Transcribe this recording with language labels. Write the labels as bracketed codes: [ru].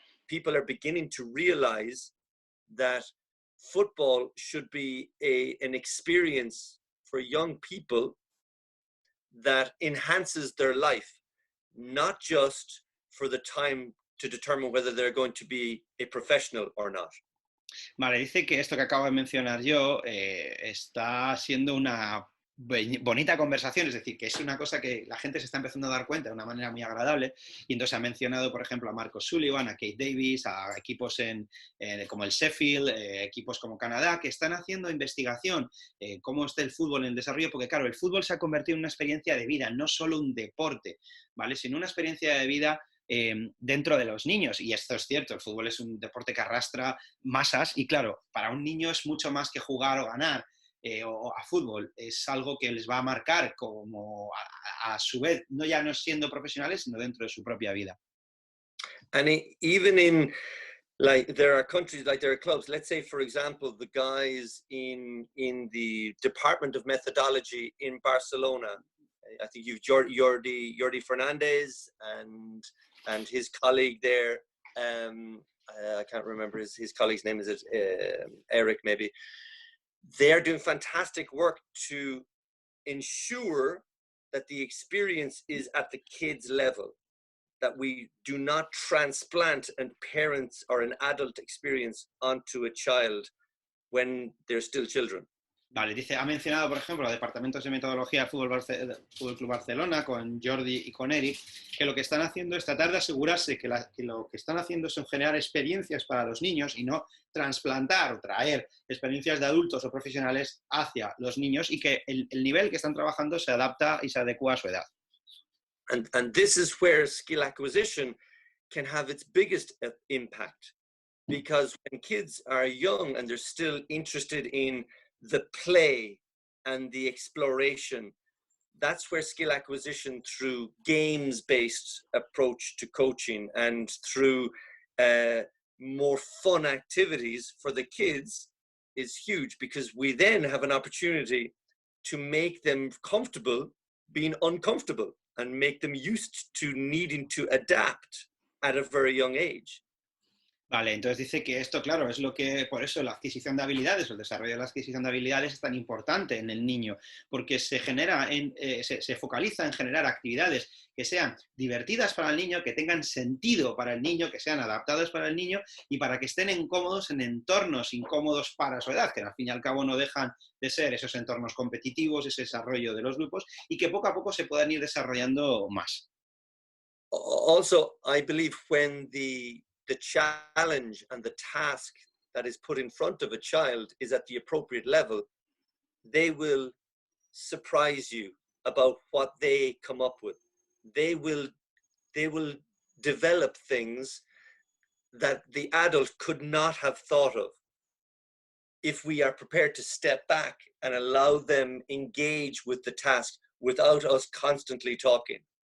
[en] People are beginning to realize that football should be an experience for young people that enhances their life, not just for the time to determine whether they're going to be a professional or not. [es] Vale, dice que esto que acabo de mencionar yo está siendo una bonita conversación, es decir, que es una cosa que la gente se está empezando a dar cuenta de una manera muy agradable, y entonces ha mencionado, por ejemplo, a Marcus Sullivan, a Kate Davis, a equipos como el Sheffield, equipos como Canadá, que están haciendo investigación, cómo está el fútbol en el desarrollo, porque claro, el fútbol se ha convertido en una experiencia de vida, no solo un deporte, ¿vale? Sino una experiencia de vida dentro de los niños, y esto es cierto, el fútbol es un deporte que arrastra masas, y claro, para un niño es mucho más que jugar o ganar, o a fútbol, es algo que les va a marcar como a su vez, no ya no siendo profesionales, sino dentro de su propia vida. [en] And even in, like, there are countries, like there are clubs, let's say for example the guys in the department of methodology in Barcelona, I think you've Jordi Fernandez and his colleague there, I can't remember his colleague's name, is it Eric maybe. They're doing fantastic work to ensure that the experience is at the kids' level, that we do not transplant a parent's or an adult experience onto a child when they're still children. [es] Vale, dice, ha mencionado, por ejemplo, los departamentos de metodología del Fútbol Club Barcelona, con Jordi y con Eric, que lo que están haciendo es tratar de asegurarse que lo que están haciendo es generar experiencias para los niños y no trasplantar o traer experiencias de adultos o profesionales hacia los niños, y que el nivel que están trabajando se adapta y se adecua a su edad. [en] And this is where skill acquisition can have its biggest impact, because when kids are young and they're still interested in the play and the exploration, that's where skill acquisition through games-based approach to coaching and through more fun activities for the kids is huge, because we then have an opportunity to make them comfortable being uncomfortable and make them used to needing to adapt at a very young age. [es] Vale, entonces dice que esto, claro, es lo que, por eso la adquisición de habilidades, o el desarrollo de la adquisición de habilidades es tan importante en el niño, porque se focaliza en generar actividades que sean divertidas para el niño, que tengan sentido para el niño, que sean adaptadas para el niño y para que estén incómodos en entornos incómodos para su edad, que al fin y al cabo no dejan de ser esos entornos competitivos, ese desarrollo de los grupos y que poco a poco se puedan ir desarrollando más. [en] Also, I believe when the challenge and the task that is put in front of a child is at the appropriate level, they will surprise you about what they come up with. They will develop things that the adult could not have thought of if we are prepared to step back and allow them engage with the task without us constantly talking.